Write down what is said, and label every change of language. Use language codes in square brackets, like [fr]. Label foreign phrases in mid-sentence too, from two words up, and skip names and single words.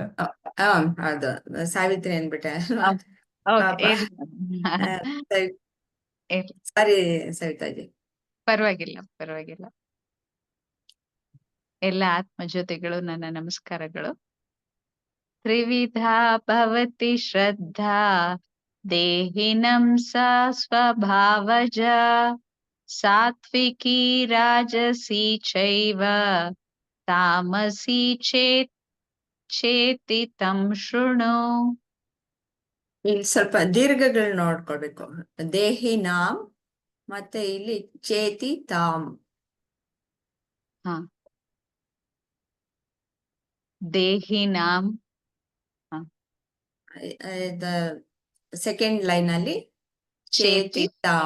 [kn] ಹೌದು, ಸಾವಿತ್ರಿ ಅನ್ಬಿಟ್ಟೆ. ಸಾರಿ ಸವಿತಾಜಿ. ಪರವಾಗಿಲ್ಲ. ಎಲ್ಲ ಆತ್ಮಜ್ಯೋತಿಗಳು ನನ್ನ ನಮಸ್ಕಾರಗಳು. [sa] ತ್ರಿವಿಧಾ ಭವತಿ ಶ್ರದ್ಧಾ ದೇಹಿನಂ ಸಾ ಸ್ವಭಾವಜಾ ಸಾತ್ವಿಕೀ ರಾಜಸೀ ಚೈವ ತಾಮಸೀ ಚೇತಿ ತಂ ಶೃಣು. [kn] ಇಲ್ಲಿ ಸ್ವಲ್ಪ ದೀರ್ಘಗಳು ನೋಡ್ಕೊಳ್ಬೇಕು. ದೇಹಿನಾಂ ಮತ್ತೆ ಇಲ್ಲಿ [sa] ಚೇತಿ ತಾಂ. [kn] ದೇಹಿನಾಂ [en] second line [kn] ಅಲ್ಲಿ [sa] ಚೇತಿ ತಾಂ.